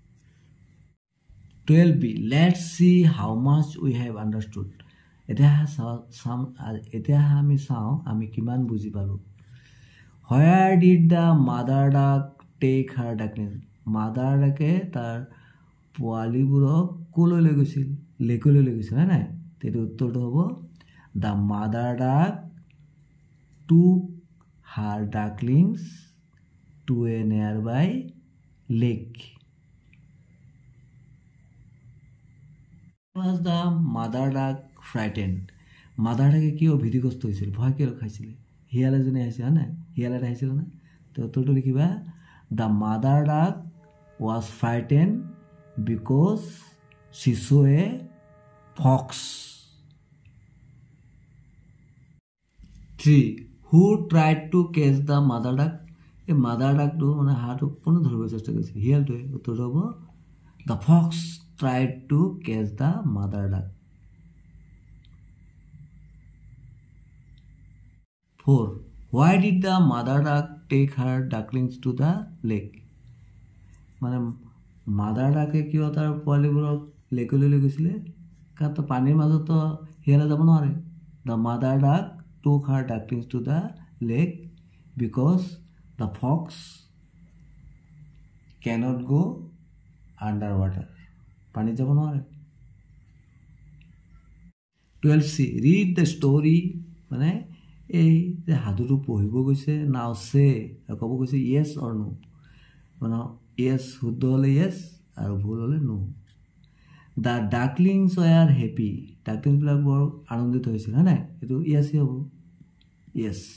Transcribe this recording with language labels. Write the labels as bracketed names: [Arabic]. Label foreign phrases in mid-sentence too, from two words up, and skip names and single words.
[Assamese] 12b [English] Let's see how much we have understood [Assamese] এতিয়া আমি চাওঁ আমি কিমান বুজি পালোঁ [English] where did the mother duck take her ducklings [Assamese] মাদাৰ ডাকে তাৰ পোৱালিবোৰক ক'লৈ লৈ গৈছিল লেকলৈ লৈ গৈছিল হয় নাই তেতিয়া উত্তৰটো হ'ব [English] the mother duck took her ducklings to a nearby lake was the mother duck frightened [Assamese] মাদাৰ ডাকে কিয় ভীতিগ্ৰস্ত হৈছিল ভয় কিয় খাইছিলে শিয়াল এজনী আহিছিল হয় নাই শিয়াল এটা আহিছিল না তো উত্তৰটো লিখিবা [English] the mother duck was frightened because she saw a fox 3 who tried to catch the mother duck [Assamese] এই মাদাৰ ডাকটো মানে হাঁহটোক পুনৰ ধৰিব চেষ্টা কৰিছিল শিয়ালটোৱে উত্তৰটো হ'ব [English] the fox tried to catch the mother duck 4 why did the mother duck take her ducklings to the lake [Assamese] মানে মাদাৰ ডাকে কিয় তাৰ পোৱালিবোৰক লেকলৈ লৈ গৈছিলে কাৰণ তো পানীৰ মাজতো শিয়ালে যাব নোৱাৰে [English] the mother duck took her ducklings to the lake because the fox cannot go under water [Assamese] পানীত যাব নোৱাৰে 12c [English] read the story [Assamese] মানে এই যে সাধুটো পঢ়িব গৈছে [English] now say [Assamese] ক'ব গৈছে [English] yes or no [Assamese] মানে য়েছ শুদ্ধ হ'লে য়েছ আৰু ভুল হ'লে নো [English] the ducklings were happy [Assamese] ডাকলিংছবিলাক বৰ আনন্দিত হৈছিল হয় নাই এইটো য়েছেই হ'ব য়েছ